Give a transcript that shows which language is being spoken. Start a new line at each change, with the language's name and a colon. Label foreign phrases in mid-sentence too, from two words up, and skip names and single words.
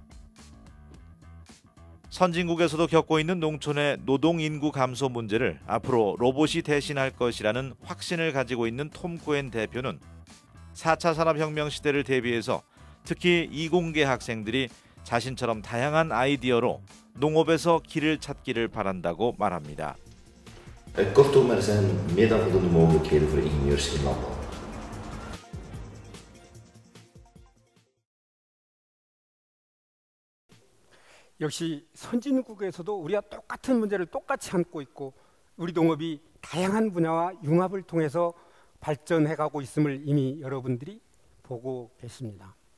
Korean: 선진국에서도 겪고 있는 농촌의 노동 인구 감소 문제를 앞으로 로봇이 대신할 것이라는 확신을 가지고 있는 톰 코엔 대표는 4차 산업혁명 시대를 대비해서 특히 이공계 학생들이 자신처럼 다양한 아이디어로 농업에서 길을 찾기를 바란다고 말합니다.
Dutch: Kortom, er zijn meer dan voldoende mogelijkheden voor ingenieurs in landbouw.
Korean: 역시 선진국에서도 우리와 똑같은 문제를 똑같이 안고 있고 우리 농업이 다양한 분야와 융합을 통해서 발전해가고 있음을 이미 여러분들이 보고 계십니다.